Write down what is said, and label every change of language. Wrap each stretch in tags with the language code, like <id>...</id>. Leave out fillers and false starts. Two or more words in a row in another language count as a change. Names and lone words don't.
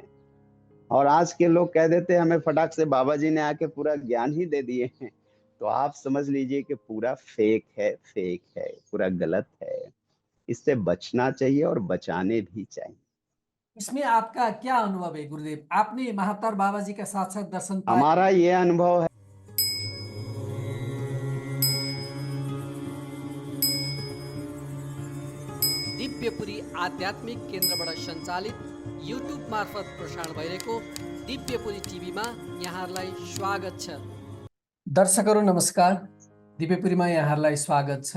<hi>और आज के लोग कह देते हैं हमें फटाक से बाबा जी ने आके पूरा ज्ञान ही दे दिए हैं। तो आप समझ लीजिए कि पूरा फेक है, फेक है, पूरा गलत है। इससे बचना चाहिए और बचाने भी चाहिए। इसमें आपका क्या अनुभव है गुरुदेव? आपने महाअवतार बाबा जी का साक्षात दर्शन पाए? हमारा ये अनुभव है।</hi> <ne>दिव्यपुरी आध्यात्मिक केन्द्रबाट सञ्चालित युट्युब मार्फत प्रसारण भइरहेको दिव्यपुरी टिभीमा यहाँहरूलाई स्वागत छ। दर्शकहरू नमस्कार, दिव्यपुरीमा यहाँहरूलाई स्वागत छ।</ne>